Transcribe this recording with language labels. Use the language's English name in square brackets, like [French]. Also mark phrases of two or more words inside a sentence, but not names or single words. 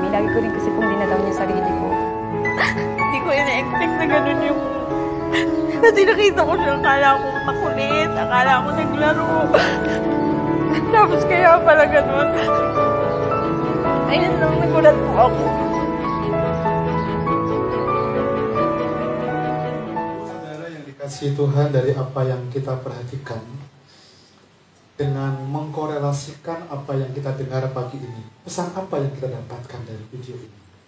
[Filipino] Lagi ko rin kasi pong dinalaw niya sarili ko. Hindi ko in-expect na ganun yung... Kasi nakita ko siya, akala ko makulit, akala ko naglaro. Tapos kaya pala ganun. Ayun lang, nagulat po ako. [Indonesian] Saudara yang dikasihi Tuhan, dari apa yang kita perhatikan dengan mengkorelasikan apa yang kita dengar pagi ini, pesan apa yang kita dapatkan dari video ini?